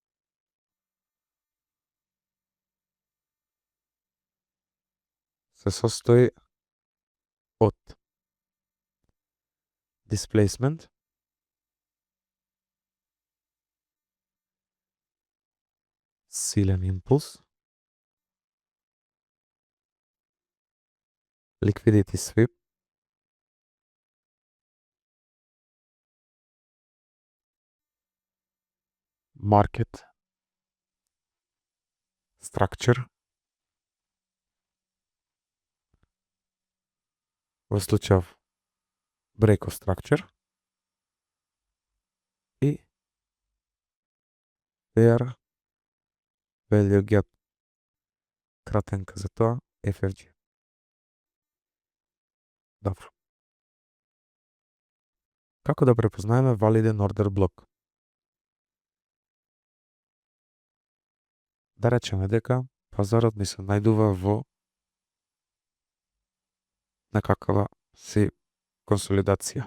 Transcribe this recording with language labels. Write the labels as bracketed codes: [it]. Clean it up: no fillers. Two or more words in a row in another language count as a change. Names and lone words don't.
[mk] се состои од displacement, силен импулс, [en] liquidity sweep market structure, [mk] во случајов [en] break of structure и fair value gap, [mk] кратенка за тоа FVG. Добро. Како да препознаеме валиден ордер блок? Да речеме дека пазарот ни се најдува во некаква си консолидација.